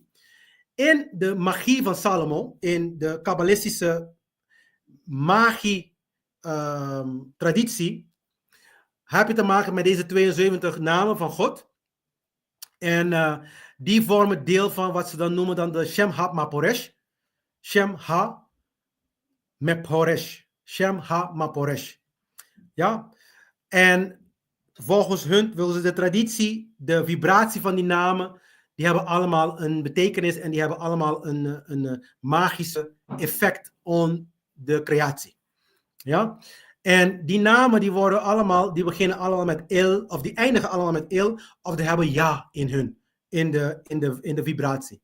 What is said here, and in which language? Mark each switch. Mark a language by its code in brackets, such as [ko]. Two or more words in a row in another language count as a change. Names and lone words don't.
[nl] In de magie van Salomo, in de kabbalistische magie-traditie, heb je te maken met deze 72 namen van God. En die vormen deel van wat ze dan noemen dan de Shem Ha-Maporesh. Shem Ha-Maporesh. Shem Ha-Maporesh. Ja. En volgens hun willen ze de traditie, de vibratie van die namen, die hebben allemaal een betekenis en die hebben allemaal een magische effect op de creatie. Ja? En die namen die beginnen allemaal met il, of die eindigen allemaal met il, of die hebben ja in hun, in de vibratie.